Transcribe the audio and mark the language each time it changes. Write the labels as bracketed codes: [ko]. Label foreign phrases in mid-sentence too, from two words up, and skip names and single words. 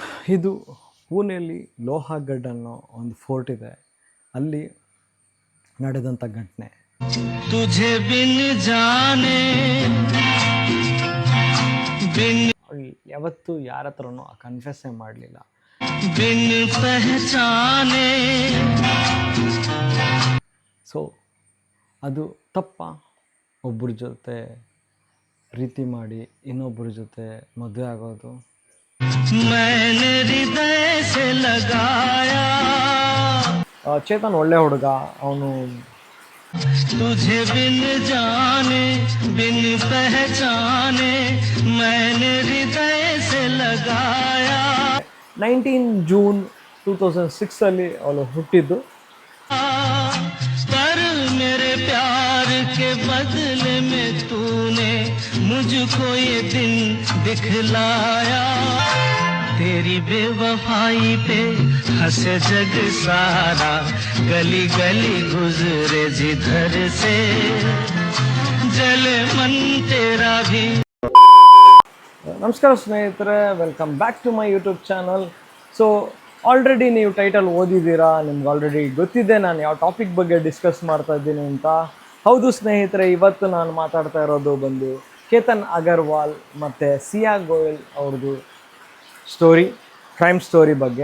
[kn] ಇದು ಪುಣೆಯಲ್ಲಿ ಲೋಹಗಢ್ ಅನ್ನೋ ಒಂದು ಫೋರ್ಟ್ ಇದೆ, ಅಲ್ಲಿ ನಡೆದಂಥ ಘಟನೆ. [hi] तुझे बिन जाने [kn] ಯಾವತ್ತೂ ಯಾರ ಹತ್ರನೂ ಕನ್ಫೆಸ್ಸೇ ಮಾಡಲಿಲ್ಲ. ಸೊ ಅದು ತಪ್ಪ? ಒಬ್ಬರ ಜೊತೆ ಪ್ರೀತಿ ಮಾಡಿ ಇನ್ನೊಬ್ಬರ ಜೊತೆ ಮದುವೆ ಆಗೋದು. ಚೇತನ್ ಒಳ್ಳೆ ಹುಡುಗ, ಅವನು [hi] तुझे बिन जाने बिन पहचाने मैंने हृदय से लगाया. [kn] 19 ಜೂನ್ 2006 ಅಲ್ಲಿ ಅವಳು ಹುಟ್ಟಿದ್ದು. [hi] पर मेरे प्यार के बदले में तूने मुझको ये दिन दिखलाया. तेरी बेवफाई पे हंसे जग सारा, गली गली गुजरे जिधर से जले मन तेरा भी. [kn] ನಮಸ್ಕಾರ ಸ್ನೇಹಿತರೆ, [en] welcome back to my YouTube channel. [kn] ಸೊ ಆಲ್ರೆಡಿ ನೀವು ಟೈಟಲ್ ಓದಿದ್ದೀರಾ, ನಿಮ್ಗೆ ಆಲ್ರೆಡಿ ಗೊತ್ತಿದೆ ನಾನು ಯಾವ ಟಾಪಿಕ್ ಬಗ್ಗೆ ಡಿಸ್ಕಸ್ ಮಾಡ್ತಾ ಇದ್ದೀನಿ ಅಂತ. ಹೌದು ಸ್ನೇಹಿತರೆ, ಇವತ್ತು ನಾನು ಮಾತಾಡ್ತಾ ಇರೋದು ಬಂದು ಕೇತನ್ ಅಗರ್ವಾಲ್ ಮತ್ತು ಸಿಯಾ ಗೋಯಲ್ ಅವ್ರದ್ದು [en] story, crime story [kn] ಬಗ್ಗೆ.